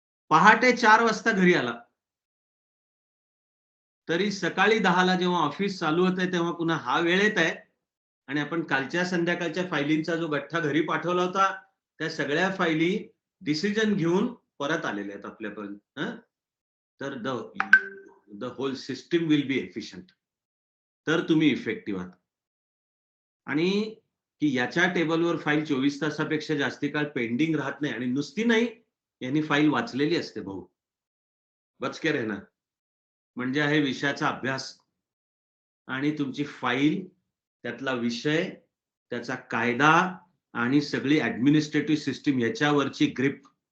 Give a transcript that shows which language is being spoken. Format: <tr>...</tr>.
<mr>पहाटे 4 वाजता घरी आला, तरी सकाळी 10ला जेव्हा ऑफिस चालू होतंय तेव्हा पुन्हा हा वेळ येत आहे, आणि आपण कालच्या संध्याकाळच्या फायलींचा जो गठ्ठा घरी पाठवला होता त्या सगळ्या फायली डिसिजन घेऊन परत आलेल्या आहेत आपल्यापर्यंत. तर</mr> <en>The whole system will be efficient.</en> <mr>तर तुम्ही इफेक्टिव्ह आहात. आणि की याच्या टेबलवर फाईल 24 तासापेक्षा जास्ती काळ पेंडिंग राहत नाही, आणि नुसती नाही, यांनी फाईल वाचलेली असते. भाऊ</mr> <hi>बचके रहना</hi> <mr>म्हणजे आहे विषयाचा अभ्यास, आणि तुमची फाईल, त्यातला विषय, त्याचा कायदा आणि सगळी ऍडमिनिस्ट्रेटिव्ह सिस्टीम याच्यावरची ग्रिप.</mr>